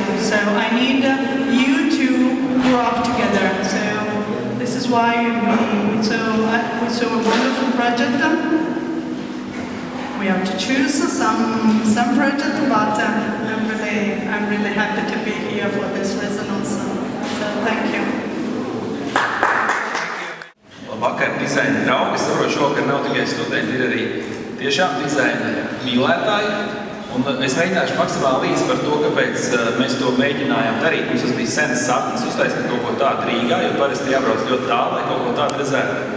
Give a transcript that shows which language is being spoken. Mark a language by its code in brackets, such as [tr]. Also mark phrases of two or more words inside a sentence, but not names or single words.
[en] So I need you to grow up together. So this is why we saw a wonderful project. We have to choose some project, but I'm really happy to be here for this reason also. So thank you. [lv] Labvakar, dizaina draugi. Es saprotu, šovakar nav tikai studenti, ir arī tiešām dizaina mīlētāji. Un es mēģināšu maksimāli līdz par to, kāpēc mēs to mēģinājām darīt. Mums tas bija senas sapnis uztaisīt kaut ko tādu Rīgā, jo parasti jābrauc ļoti tālu, lai kaut ko tādu redzētu.